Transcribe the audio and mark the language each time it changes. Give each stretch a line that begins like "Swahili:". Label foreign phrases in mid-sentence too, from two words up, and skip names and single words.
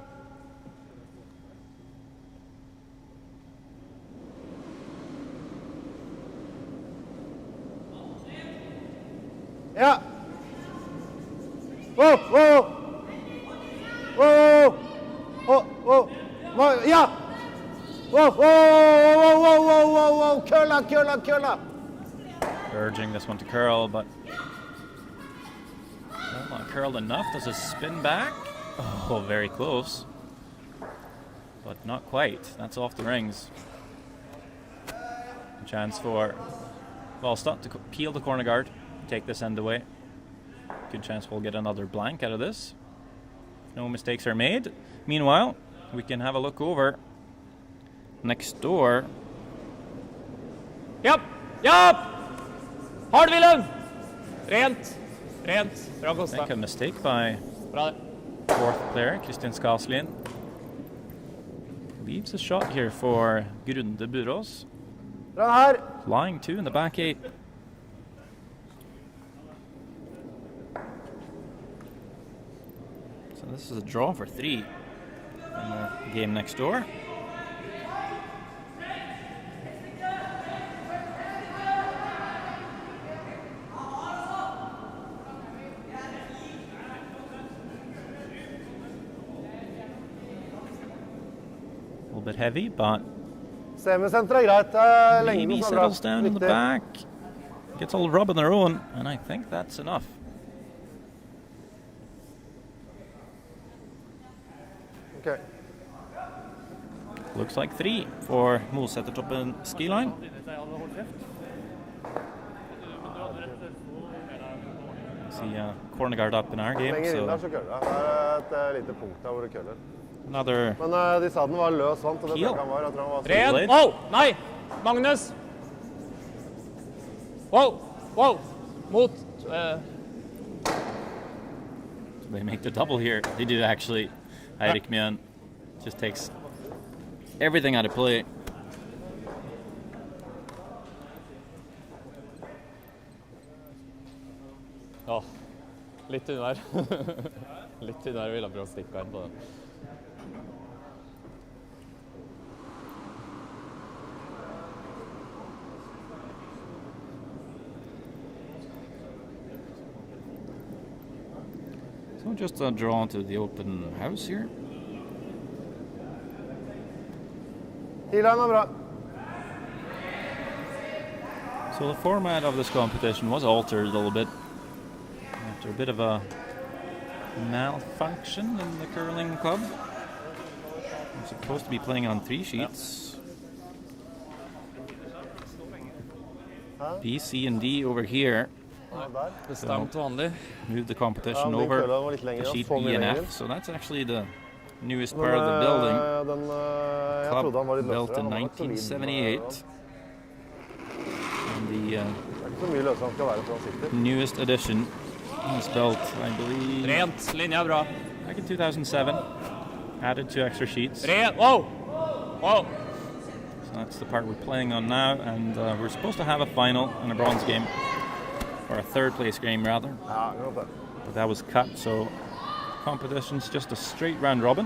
Norwegian: Ja. Wow, wow. Wow, wow, wow. Ja. Wow, wow, wow, wow, wow, wow, wow. Kølla, kølla, kølla.
English: Urging this one to curl, but well, not curled enough. Does it spin back? Oh, very close. But not quite. That's off the rings. A chance for Walstad to peel the corner guard, take this end away. Good chance we'll get another blank out of this. No mistakes are made. Meanwhile, we can have a look over next door.
Norwegian: Japp! Japp! Hard, Willem! Rent! Rent. Bra
English: I
Norwegian: kosta.
English: think a mistake by
Norwegian: Bra det.
English: fourth player, Kristin Skaslien. Leaves a shot here for Grunde Burås.
Norwegian: Bra her.
English: Flying two in the back eight. So this is a draw for three in the game next door. A little bit heavy, but
Norwegian: Semisenter er greit. Det er
English: maybe
Norwegian: lengden som er bra.
English: settles down in the
Norwegian: Viktig.
English: back. Gets a little rub on their own, and I think that's enough. Ok. Looks like three for Mosetertoppen ski line. See corner guard up in our game,
Norwegian: Lenger inn der
English: so
Norwegian: så køller det. Det er et lite punkt der hvor det køller.
English: another
Norwegian: Men de sa den var løs vant, og det tror jeg ikke han var. Jeg tror han var Ren! Blade. Wow! Nei! Magnus! Wow! Wow! Mot
English: they make the double here. They do actually. Eirik Mjøen just takes everything out of play.
Norwegian: Åh, litt under. Litt under vil jeg prøve å stikke her på den.
English: So just a draw to the open house here.
Norwegian: T-line er bra.
English: So the format of this competition was altered a little bit after a bit of a malfunction in the curling club. I'm supposed to be playing on 3 sheets. B, C, and D over here.
Norwegian: Bestemt vanlig.
English: Move the competition over to sheet E and F. So that's actually the newest part of the building. Club built in 1978. And the newest edition was built, I believe,
Norwegian: Rent, linja bra.
English: back in 2007. Added 2 extra sheets.
Norwegian: Rent, wow! Wow!
English: So that's the part we're playing on now, and we're supposed to have a final and a bronze game, or a 3rd place game rather. But that was cut, so competition's just a straight round robin.